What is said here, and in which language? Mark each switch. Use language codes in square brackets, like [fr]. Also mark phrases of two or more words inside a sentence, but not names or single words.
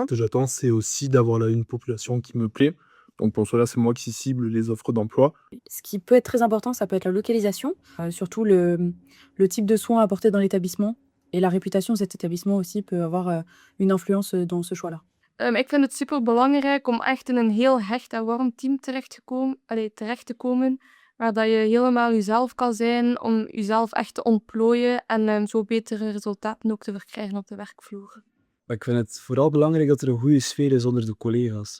[fr] Ce que j'attends, c'est aussi d'avoir une population qui me plaît. Donc pour cela, c'est moi qui cible les offres d'emploi. Ce qui peut être très important, ça peut être la localisation, surtout le type de soins apportés dans l'établissement et la réputation de cet établissement aussi peut avoir, une influence, dans ce choix-là. [nl] Ik vind het super belangrijk om echt in een heel hecht en warm team terecht te komen, waar dat je helemaal jezelf kan zijn, om jezelf echt te ontplooien en zo betere resultaten ook te verkrijgen op de werkvloer. Maar ik vind het vooral belangrijk dat er een goede sfeer is onder de collega's.